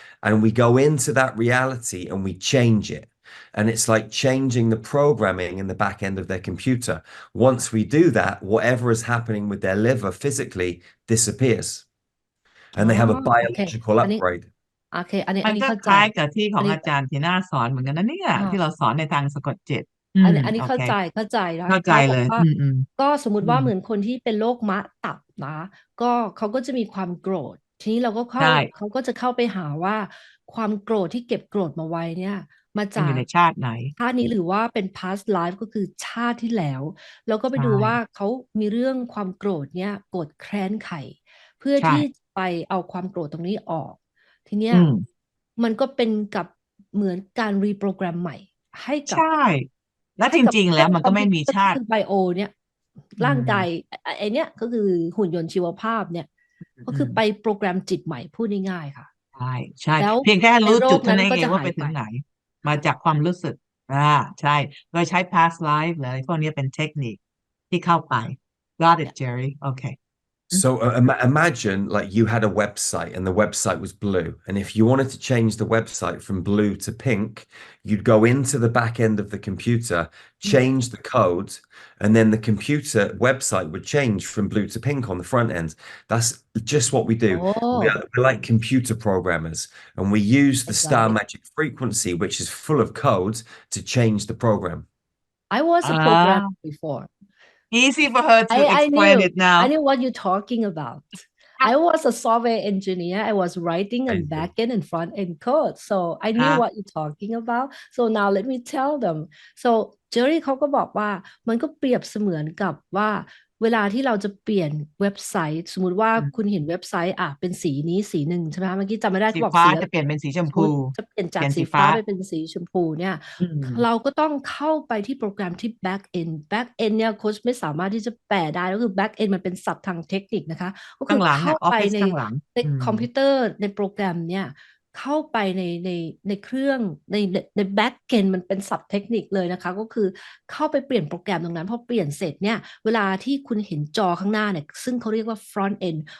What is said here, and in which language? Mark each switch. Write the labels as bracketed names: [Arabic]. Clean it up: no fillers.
[English] And we go into that reality and we change it. And it's like changing the programming in the back end of their computer. Once we do that, whatever is happening with their liver physically disappears. And they have a biological upgrade. [Thai] โอเคอันนี้ ก็คล้ายกับที่ของอาจารย์ที่น่าสอนเหมือนกันนะเนี่ยที่เราสอนในทางสะกดจิต อันนี้เข้าใจแล้ว เข้าใจเลย ก็สมมุติว่าเหมือนคนที่เป็นโรคมะตับนะก็เขาก็จะมีความโกรธทีนี้เราก็เขาก็จะเข้าไปหาว่าความโกรธที่เก็บโกรธมาไว้เนี่ยมาจาก ในชาติไหน ชาตินี้หรือว่าเป็น past life ก็คือชาติที่แล้วแล้วก็ไปดูว่าเขามีเรื่องความโกรธเนี่ยโกรธแค้นใครเพื่อที่ไปเอาความโกรธตรงนี้ออกทีเนี้ยมันก็เป็นกับเหมือนการรีโปรแกรมใหม่ให้กับ ใช่แล้วจริงๆแล้วมันก็ไม่มีชาติ ไบโอเนี่ยร่างกายไอเนี้ยก็คือหุ่นยนต์ชีวภาพเนี่ยก็คือไปโปรแกรมจิตใหม่พูดง่ายๆค่ะ ใช่เพียงแค่รู้จุดเท่านั้นเองว่าไปถึงไหนมาจากความรู้สึกใช่โดยใช้ past life เลยพวกนี้เป็นเทคนิคที่เข้าไป [English] got it Jerry okay So imagine like you had a website and the website was blue, and if you wanted to change the website from blue to pink, you'd go into the back end of the computer, change the code, and then the computer website would change from blue to pink on the front end. That's just what we do. We're like computer programmers, and we use the star magic frequency, which is full of code, to change the program. I was a programmer before. Easy for her to explain it now. I knew what you're talking about. I was a software engineer. I was writing and back-end and front-end code. So I knew what you're talking about. So now let me tell them. [Thai] So Jerry เขาก็บอกว่ามันก็เปรียบเสมือนกับว่าเวลาที่เราจะเปลี่ยนเว็บไซต์สมมุติว่าคุณเห็นเว็บไซต์เป็นสีนี้สีหนึ่งใช่ไหมคะเมื่อกี้จำไม่ได้ สี บอก ฟ้า สี จะเปลี่ยนเป็นสีชมพู จะเปลี่ยนจากสีฟ้าไปเป็นสีชมพูเนี่ยเราก็ต้องเข้าไปที่โปรแกรมที่ back end เนี่ยโค้ชไม่สามารถที่จะแปลได้ก็คือ back end มันเป็นศัพท์ทางเทคนิคนะคะก็คือเข้าไปในคอมพิวเตอร์ในโปรแกรมเนี่ยเข้าไปในเครื่องในแบ็กเอนมันเป็นศัพท์เทคนิคเลยนะคะก็คือเข้าไปเปลี่ยนโปรแกรมตรงนั้นพอเปลี่ยนเสร็จเนี่ยเวลาที่คุณเห็นจอข้างหน้าเนี่ยซึ่งเขาเรียกว่า front end